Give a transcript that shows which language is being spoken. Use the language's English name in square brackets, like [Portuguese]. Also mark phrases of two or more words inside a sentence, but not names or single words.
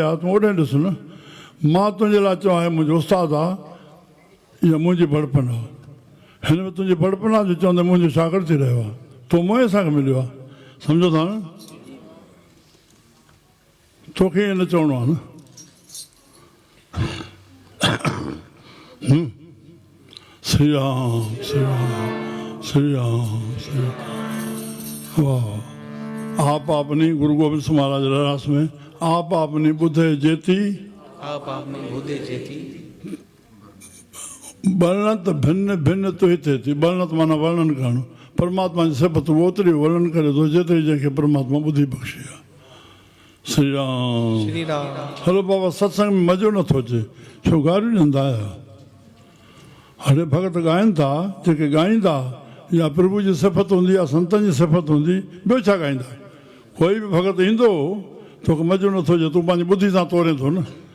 [Sindhi] आहे तूं ओॾे ॾिस न मां तुंहिंजे लाइ चवां हे मुंहिंजो उस्तादु आहे इहा मुंहिंजी बड़पन आहे हिन में तुंहिंजी बड़पन आहे जो चवंदे मुंहिंजो शागिर्दु थी रहियो आहे तूं मुंहिंजे असांखे मिलियो आहे सम्झो था न तोखे ईअं न चवणो आहे न श्री राम श्री राम श्री राम श्री राम। वाह। [Punjabi] आप अपनी [Sindhi] गुरु गोविंद सिंह महाराज रास में [Punjabi] आप अपनी बुद्धे जेती वर्णत भिन्न भिन्न [Sindhi] तो हिते थी। वर्णत माना वर्णन करणु। परमात्मा जी सिफ़त ओतिरी वर्णन करे थो जेतिरी जंहिंखे परमात्मा ॿुधी बख़्शी आहे। श्री राम श्री राम। हलो बाबा सत्संग में मज़ो नथो अचे छो गारियूं ॾींदा आहियो। हाणे भॻत ॻाइनि था जेके ॻाईंदा या प्रभु जी सिफ़त हूंदी या संतनि जी सिफ़त हूंदी ॿियो छा ॻाईंदा। कोई बि भॻत ईंदो तोखे मज़ो नथो अचे तूं पंहिंजी ॿुधी सां तोरे थो न।